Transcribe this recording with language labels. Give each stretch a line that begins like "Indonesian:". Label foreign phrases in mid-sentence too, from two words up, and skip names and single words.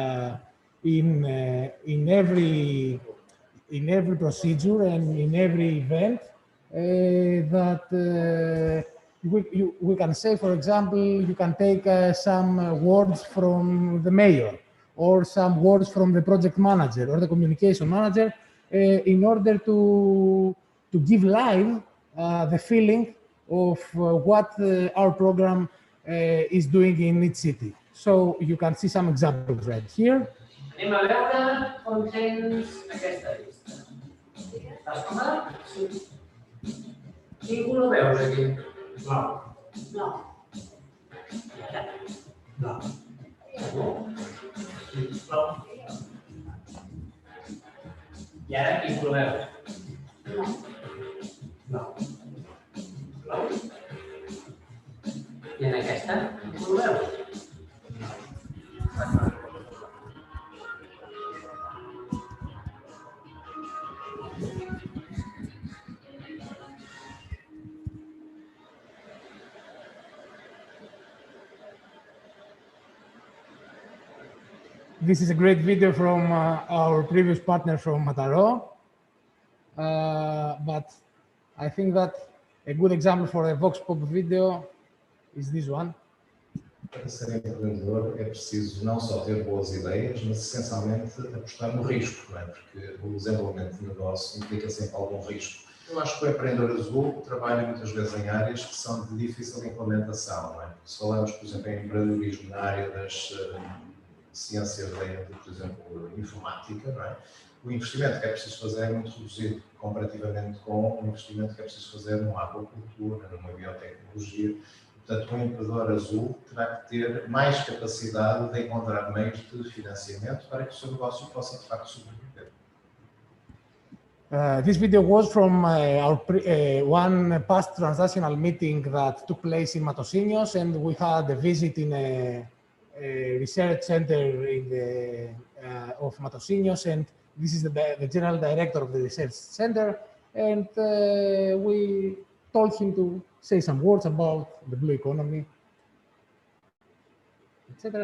English: in every procedure and in every event that we can say, for example, you can take some words from the mayor or some words from the project manager or the communication manager in order to give live the feeling of what our program is doing in each city. So you can see some examples right here.
Catalan: Anem a veure com tens aquesta llista. Estàs còmode? Sí. Ningú no veus aquí? No. No. I ara? No. No. I ara qui ho veu? No. No. No. I en aquesta? Qui ho veu?
English: This is a great video from our previous partner from Mataró. But I think that a good example for a Vox Pop video is this one.
Portuguese: Para ser empreendedor é preciso não só ter boas ideias, mas essencialmente apostar no risco, não é? Porque o desenvolvimento de negócio implica sempre algum risco. Eu acho que o empreendedor azul trabalha muitas vezes em áreas que são de difícil implementação, não é? Se falamos, por exemplo, em empreendedorismo na área das ciências, por exemplo, informática, não é? O investimento que é preciso fazer é muito reduzido comparativamente com o investimento que é preciso fazer numa aquacultura, numa biotecnologia. Portanto, um empreendedor azul terá que ter mais capacidade de encontrar meios de financiamento para que o seu negócio possa, de facto, sobreviver.
English: This video was from one past transnational meeting that took place in Matosinhos, and we had a visit in a research center in the, of Matosinhos, and this is the general director of the research center, and we told him to say some words about the blue economy, etc.